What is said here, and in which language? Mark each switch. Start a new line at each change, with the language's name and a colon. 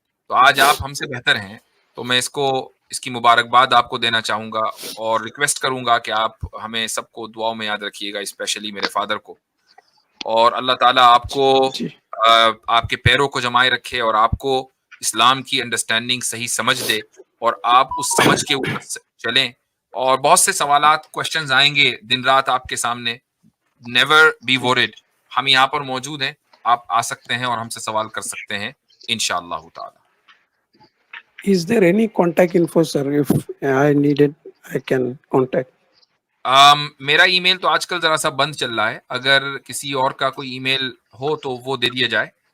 Urdu: تو آج آپ ہم سے بہتر ہیں, تو میں اس کی مبارکباد آپ کو دینا چاہوں گا, اور ریکویسٹ کروں گا کہ آپ ہمیں سب کو دعاؤں میں یاد رکھیے گا, اسپیشلی میرے فادر کو, اور اللہ تعالیٰ آپ کو آپ کے پیروں کو جمائے رکھے اور آپ کو اسلام کی انڈرسٹینڈنگ صحیح سمجھ دے, اور آپ اس سمجھ کے اوپر چلیں. اور بہت سے سوالات کوشچنز آئیں گے دن رات آپ کے سامنے,
English: never be word,
Urdu: ہم یہاں پر موجود ہیں, آپ آ سکتے ہیں اور ہم سے سوال کر سکتے ہیں انشاءاللہ تعالی.
English: Is there any contact info, sir? If I need it, I can contact.
Urdu: میرا ای میل تو آج کل ذرا سا بند چل رہا ہے, اگر کسی اور کا کوئی ای میل ہو تو وہ دے دیا جائے.